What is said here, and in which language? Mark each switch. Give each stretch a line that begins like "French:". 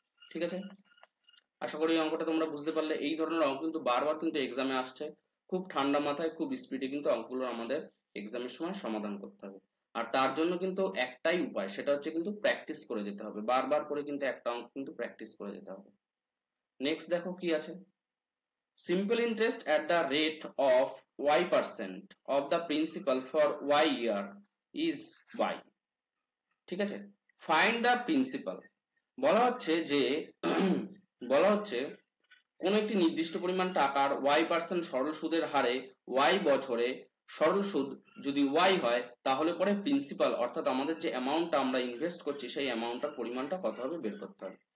Bangla: ঠিক আছে, আশা করি এই অঙ্কটা তোমরা বুঝতে পারলে। এই ধরনের অঙ্ক কিন্তু বারবার কিন্তু এক্সামে আসছে, খুব ঠান্ডা মাথায় খুব স্পিডে কিন্তু অঙ্কগুলো আমাদের এক্সামের সময় সমাধান করতে হবে। আর তার জন্য কিন্তু একটাই উপায়, সেটা হচ্ছে কিন্তু প্র্যাকটিস করে যেতে হবে, বারবার করে কিন্তু একটা অঙ্ক কিন্তু প্র্যাকটিস করে যেতে হবে। নেক্সট দেখো কি আছে,
English: simple interest at the rate of y% of the principal for y year is y।
Bangla: ঠিক আছে,
English: Find the principal.
Bangla: বলা হচ্ছে যে বলা হচ্ছে কোন একটি নির্দিষ্ট পরিমাণ টাকার y% সরল সুদের হারে y বছরে সরল সুদ যদি y হয়, তাহলে পরে প্রিন্সিপাল অর্থাৎ আমাদের যে অ্যামাউন্টটা আমরা ইনভেস্ট করছি, সেই অ্যামাউন্টটার পরিমাণটা কত হবে বের করতে হবে।